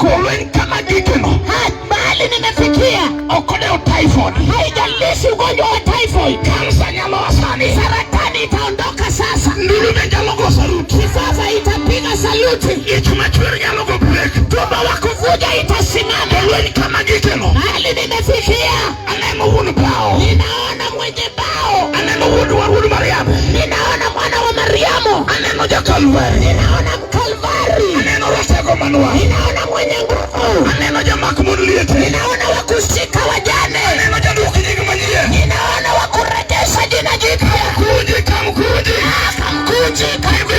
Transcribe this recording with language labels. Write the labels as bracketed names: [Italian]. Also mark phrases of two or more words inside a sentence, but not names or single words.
[Luo (Kenya and Tanzania)] Jolweny kama gikeno. [Swahili] Bali nimefikia. [Luo (Kenya and Tanzania)] Okodeo typhoid. [Swahili] Haijalishi ugonjwa wa typhoid. [Luo (Kenya and Tanzania)] Kansa nyalo asani. [Swahili] Saratani itaondoka sasa. [Luo (Kenya and Tanzania)] Ndulu ne nyalo go saluti. [Swahili] Kifafa itapiga saluti. [Luo (Kenya and Tanzania)] Ichumachwer nyalo go break. [Swahili] Tumbo wa kuvuja itasimama. [Luo (Kenya and Tanzania)] Jolweny kama gikeno. [Swahili] Hali nimefikia. [Luo (Kenya and Tanzania)] Aneno wuon bao. [Swahili] Ninaona mwenye bao. [Luo (Kenya and Tanzania)] Aneno wuod Mariamu. [Swahili] Ninaona mwana wa Mariamu. [Luo (Kenya and Tanzania)] Aneno jakalvari. [Swahili] Ninaona Mkalvari. [Luo (Kenya and Tanzania)] Aneno ratego manwa. [Swahili] Ninaona mwenye nguvu. [Luo (Kenya and Tanzania)] Aneno jamak mon liete. [Swahili] Ninaona wa kushika wajane. [Luo (Kenya and Tanzania)] Aneno jaduok nying manyien. [Swahili] Ninaona wa kurejesha jina jipya. Kamkunji. Kamkunji.